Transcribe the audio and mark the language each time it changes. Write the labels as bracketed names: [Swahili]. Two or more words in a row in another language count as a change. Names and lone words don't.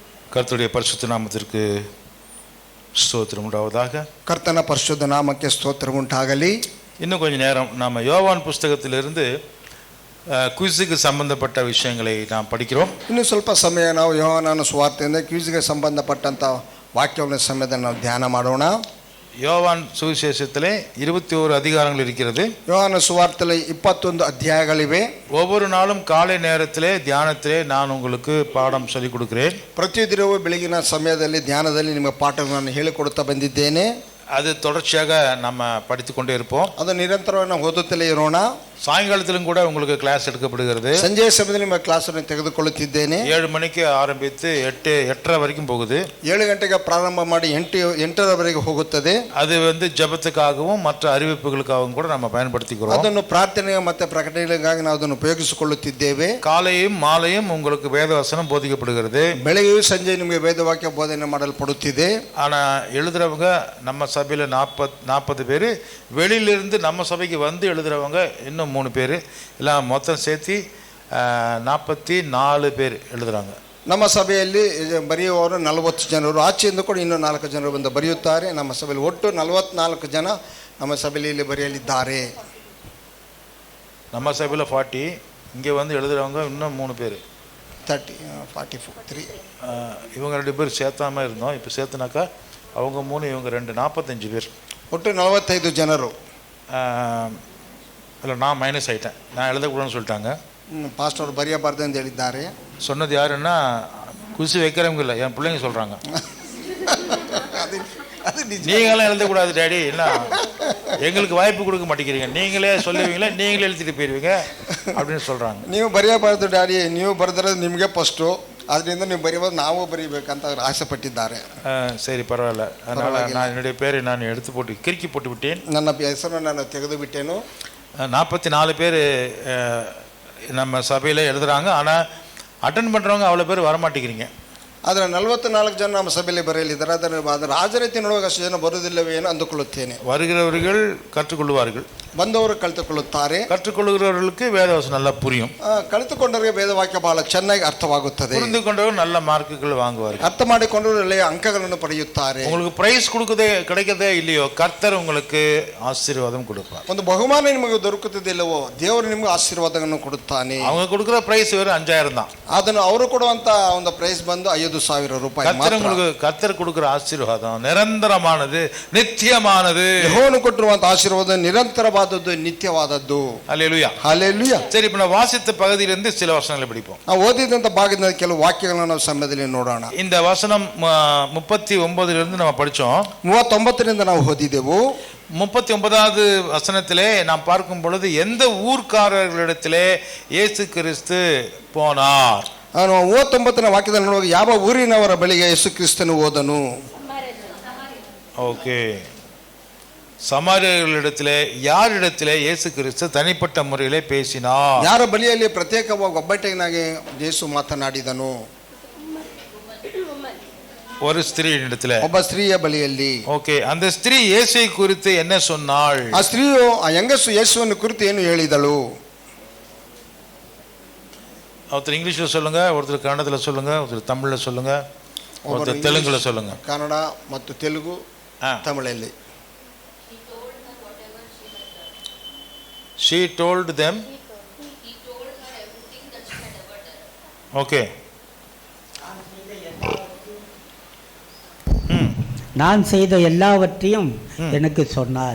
[Tamil] கர்த்தருடைய பரிசுத்த நாமத்திற்கு ஸ்தோத்திரம் உண்டாவதாக. [Kannada] ಕರ್ತನ ಪರಿಶುದ್ಧ ನಾಮಕ್ಕೆ ಸ್ತೋತ್ರ ಉಂಟಾಗಲಿ. [Tamil] இன்னும் கொஞ்சம் நேரம் நாம் யோவான் புஸ்தகத்திலிருந்து [Kannada] ಕ್ವಿಜ್ಗೆ ಸಂಬಂಧಪಟ್ಟ [Tamil] விஷயங்களை நாம் படிக்கிறோம். [Kannada] ಇನ್ನು ಸ್ವಲ್ಪ ಸಮಯ ನಾವು ಯೋಹಾನನ ಸುವಾರ್ತೆಯಿಂದ ಕ್ವಿಜ್ಗೆ ಸಂಬಂಧಪಟ್ಟಂಥ ವಾಕ್ಯಗಳ ಸಮಯದಲ್ಲಿ ನಾವು ಧ್ಯಾನ ಮಾಡೋಣ. [Tamil] யோவான் சுவிசேஷத்திலே 21 அதிகாரங்கள் இருக்கிறது. [Kannada] ಯೋಹಾನ ಸುವಾರ್ತೆಯಲ್ಲಿ 21 ಅಧ್ಯಾಯಗಳಿವೆ. [Tamil] ஒவ்வொரு நாளும் காலை நேரத்திலே தியானத்திலே நான் உங்களுக்கு பாடம் சொல்லிக் கொடுக்கிறேன். [Kannada] ಪ್ರತಿದಿನವೂ ಬೆಳಗಿನ ಸಮಯದಲ್ಲಿ ಧ್ಯಾನದಲ್ಲಿ ನಿಮಗೆ ಪಾಠಗಳನ್ನು ಹೇಳಿಕೊಡುತ್ತಾ ಬಂದಿದ್ದೇನೆ. [Tamil] அது தொடர்ச்சியாக நம்ம படித்து கொண்டே இருப்போம். [Kannada] ಅದು ನಿರಂತರವಾಗಿ ನಾವು ಓದುತ್ತಲೇ ಇರೋಣ. [Tamil] சாயங்காலத்திலும் கூட உங்களுக்கு கிளாஸ் எடுக்கப்படுகிறது. [Kannada] ಸಂಜೆಯ ಸಮಯದಲ್ಲಿ ನಿಮ್ಮ ಕ್ಲಾಸನ್ನು ತೆಗೆದುಕೊಳ್ಳುತ್ತಿದ್ದೇನೆ. [Tamil] 7 மணிக்கு ஆரம்பித்து 8:30 வரைக்கும் போகுது. [Kannada] 7 ಗಂಟೆಗೆ ಪ್ರಾರಂಭ ಮಾಡಿ 8:00ವರೆಗೆ ಹೋಗುತ್ತದೆ. [Tamil] அது ஜெபத்துக்காகவும் மற்ற அறிவிப்புகளுக்காகவும் கூட நம்ம பயன்படுத்திக்கிறோம். [Kannada] ಅದನ್ನು ಪ್ರಾರ್ಥನೆಗೆ ಮತ್ತು ಪ್ರಕಟಣೆಗಾಗಿ ನಾವು ಅದನ್ನು ಉಪಯೋಗಿಸಿಕೊಳ್ಳುತ್ತಿದ್ದೇವೆ. [Tamil] காலையும் மாலையும் உங்களுக்கு வேதவசனம் போதிக்கப்படுகிறது. [Kannada] ಬೆಳಗ್ಗೆಯೂ ಸಂಜೆ ನಿಮಗೆ ವೇದವಾಕ್ಯ ಬೋಧನೆ ಮಾಡಲ್ಪಡುತ್ತಿದೆ. [Tamil] ஆனா எழுதுறவங்க நம்ம சபையில் 40 பேர், வெளியிலிருந்து நம்ம சபைக்கு வந்து எழுதுறவங்க இன்னும் 3 பேர், எல்லாம் மொத்தம் சேர்த்து 44 பேர் எழுதுறாங்க. [Kannada] ನಮ್ಮ ಸಭೆಯಲ್ಲಿ ಬರೆಯುವವರು 40 ಜನರು, ಆಚೆಯಿಂದ ಕೂಡ ಇನ್ನೂ 4 ಜನರು ಬಂದು ಬರೆಯುತ್ತಾರೆ. ನಮ್ಮ ಸಭೆಯಲ್ಲಿ ಒಟ್ಟು 44 ಜನ ನಮ್ಮ ಸಭೆಯಲ್ಲಿ ಬರೆಯಲಿದ್ದಾರೆ. [Tamil] நம்ம சபையில் 40, இங்கே வந்து எழுதுறவங்க இன்னும் 3 பேர், 43. இவங்க 2 பேர் சேர்த்தாம இருந்தோம். இப்போ சேர்த்துனாக்கா அவங்க 3 இவங்க 2, 45 பேர். [Kannada] ಒಟ್ಟು 45 ಜನರು. [Tamil] இல்லை, நான் மைனஸ் ஆகிட்டேன். நான் எழுதக்கூடாதுன்னு சொல்லிட்டாங்க. [Kannada] பாஸ்டர் ಬರೆಯಬಾರ್ದು ಅಂತ ಹೇಳಿದ್ದಾರೆ. [Tamil] சொன்னது யாருன்னா குசி வைக்கிறவங்க இல்லை, என் பிள்ளைங்க சொல்கிறாங்க. நீங்களாம் எழுதக்கூடாது டேடி, என்ன எங்களுக்கு வாய்ப்பு கொடுக்க மாட்டேங்கிறீங்க, நீங்களே சொல்லுவீங்களே, நீங்களே எழுதிட்டு போயிடுவீங்க அப்படின்னு சொல்கிறாங்க. [Kannada] ನೀವು ಬರೆಯಬಾರ್ದು ಡ್ಯಾಡಿ, ನೀವು ಬರೆದ್ರೆ ನಿಮಗೆ ಫಸ್ಟು, ಅದರಿಂದ ನೀವು ಬರೆಯೋದು ನಾವು ಬರೀಬೇಕಂತ ಅವರು ಆಸೆ ಪಟ್ಟಿದ್ದಾರೆ. [Tamil] சரி, பரவாயில்ல. அதனால் நான் என்னுடைய பேரை நான் எடுத்து போட்டு கிறுக்கி போட்டு விட்டேன். [Kannada] ನನ್ನ ಹೆಸರನ್ನು ನಾನು ತೆಗೆದು ಬಿಟ್ಟೇನು. [Tamil] 44 பேர் நம்ம சபையில் எழுதுகிறாங்க. ஆனால் அட்டன் பண்ணுறவங்க அவ்வளோ பேர் வரமாட்டேங்கிறீங்க. [Kannada] ಆದರೆ 44 ಜನ ನಮ್ಮ ಸಭೆಯಲ್ಲಿ ಬರೆಯಲಿದ್ದಾರೆ. ಅದರ ಹಾಜರಾತಿ ನೋಡುವಾಗ ಅಷ್ಟು ಜನ ಬರುವುದಿಲ್ಲವೇ ಎಂದು ಅಂದುಕೊಳ್ಳುತ್ತೇನೆ. [Tamil] வருகிறவர்கள் கற்றுக்கொள்வார்கள், [Kannada] ಬಂದವರು ಕಲಿತುಕೊಳ್ಳುತ್ತಾರೆ. [Tamil] கற்றுக்கொள்கிறவர்களுக்கு வேதவசனம் நல்லா புரியும். [Kannada] ಕಲಿತುಕೊಂಡವರಿಗೆ ವೇದವಾಕ್ಯ ಬಹಳ ಚೆನ್ನಾಗಿ ಅರ್ಥವಾಗುತ್ತದೆ. [Tamil] புரிந்து கொண்டவர் நல்ல மார்க்குகள் வாங்குவார்கள். [Kannada] ಅರ್ಥ ಮಾಡಿಕೊಂಡವರು ಒಳ್ಳೆಯ ಅಂಕಗಳನ್ನು ಪಡೆಯುತ್ತಾರೆ. [Tamil] உங்களுக்கு பிரைஸ் கிடைக்கதே இல்லையோ, கர்த்தர் உங்களுக்கு ஆசீர்வாதம் கொடுப்பார். [Kannada] ಒಂದು ಬಹುಮಾನ ನಿಮಗೆ ದೊರಕುತ್ತಿಲ್ಲವೋ, ದೇವರು ನಿಮಗೆ ಆಶೀರ್ವಾದವನ್ನು ಕೊಡುತ್ತಾನೆ. [Tamil] அவங்க கொடுக்குற பிரைஸ் வெறும் 5000 தான். [Kannada] ಅದನ್ನು ಅವರು ಕೊಡುವಂತ ಒಂದು ಪ್ರೈಸ್ ಬಂದು 5000 ರೂಪಾಯಿ. [Tamil] கர்த்தர் கொடுக்குற ஆசீர்வாதம் நிரந்தரமானது, நித்தியமானது. [Kannada] ಯೆಹೋವನು ಕೊಟ್ಟಿರುವಂತ ಆಶೀರ್ವಾದ ನಿರಂತರವಾದದ್ದು, ನಿತ್ಯವಾದದ್ದು. [Tamil] ஹல்லேலூயா, ஹல்லேலೂಯಾ. சரி, இப்போ நான் வாசித்த பகுதியிலிருந்து சில வசனங்களை படிப்போம். [Kannada] ನಾವು ಓದಿದಂತ ಭಾಗದಿಂದ ಕೆಲವು ವಾಕ್ಯಗಳನ್ನು ನಾವು ಸಮಯದಲ್ಲಿ ನೋಡೋಣ. [Tamil] இந்த வசனம் 39 நம்ம படிச்சோம். [Kannada] 39ರಿಂದ ನಾವು ಓದಿದೆವು. [Tamil] 39வது வசனத்திலே நாம் பார்க்கும் பொழுது எந்த ஊர்க்காரர்களிடத்திலே இயேசு கிறிஸ்து போனார். [Kannada] 39ನೇ ವಾಕ್ಯದಲ್ಲಿ ನೋಡುವಾಗ ಯಾವ ಊರಿನವರ ಬಳಿಗೆ ಯೇಸು ಕ್ರಿಸ್ತನು ಹೋದನು. [Tamil] ஓகே, சமாரியர்களிடத்திலே யாரிடத்திலே இயேசு கிறிஸ்து தனிப்பட்ட முறையிலே பேசினார்? [Kannada] ಯಾರ ಬಳಿಯಲ್ಲಿ ಪ್ರತ್ಯೇಕವಾಗಿ ಒಬ್ಬಟ್ಟಿನಾಗಿ ಯೇಸು ಮಾತನಾಡಿದನು? [Tamil] ஒரு ஸ்திரீயிடத்திலே, [Kannada] ಒಬ್ಬ ಸ್ತ್ರೀಯ ಬಳಿಯಲ್ಲಿ. [Tamil] ஓகே, அந்த ஸ்திரீ இயேசுவை குறித்து என்ன சொன்னாள்? [Kannada] ಆ ಸ್ತ್ರೀಯು ಆ ಹೆಂಗಸು ಯೇಸುವನ್ನು ಕುರಿತು ಏನು ಹೇಳಿದಳು? [Tamil] ஒருத்தர் இங்கிலீஷில் சொல்லுங்க, ஒருத்தர் கன்னடத்தில் சொல்லுங்க, ஒருத்தர் தமிழில் சொல்லுங்க, ஒருத்தர் தெலுங்குல சொல்லுங்க. [Kannada] ಕನ್ನಡ ಮತ್ತು ತೆಲುಗು, ತಮಿಳಲ್ಲಿ. [English] She told them. Okay. [Tamil] நான் செய்த எல்லாவற்றையும் எனக்கு சொன்னார்.